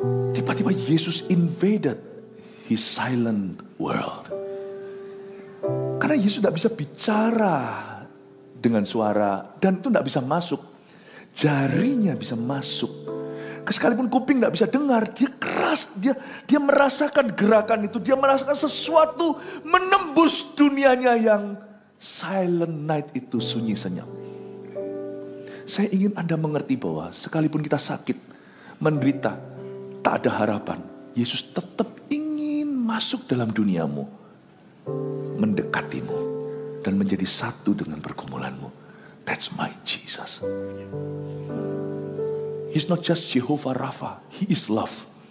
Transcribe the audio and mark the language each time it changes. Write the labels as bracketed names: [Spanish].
[Indonesian] Tiba-tiba [English] Yesus invaded his silent world. [Indonesian] Karena Yesus tidak bisa bicara dengan suara dan itu tidak bisa masuk. Jarinya bisa masuk. Sekalipun kuping tidak bisa dengar, dia keras, dia merasakan gerakan itu, dia merasakan sesuatu menembus dunianya yang [English] silent night [Indonesian] itu sunyi senyap. Saya ingin Anda mengerti bahwa sekalipun kita sakit, menderita, tak ada harapan, Yesus tetap ingin masuk dalam duniamu, mendekatimu, dan menjadi satu dengan pergumulanmu. [English] That's my Jesus. He's not just Jehovah Rapha, He is love.